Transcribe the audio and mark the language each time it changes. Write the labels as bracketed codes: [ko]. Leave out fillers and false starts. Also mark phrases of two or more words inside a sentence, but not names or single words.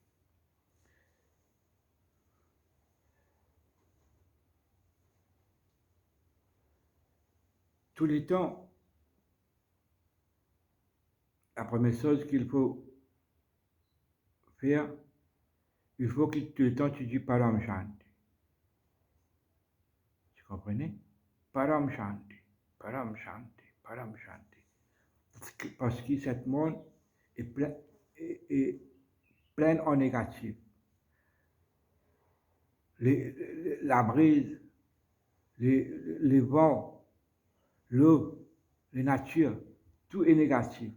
[fr] Tous les temps, la première chose qu'il faut faire, il faut que tout le temps tu dis [sa] परम शान्ति. [fr] Tu comprenez? [sa] परम शान्ति, परम शान्ति, परम शान्ति. [fr] Parce que cette monde est plein en négatif. La brise, les vents, l'eau, la nature, tout est négatif.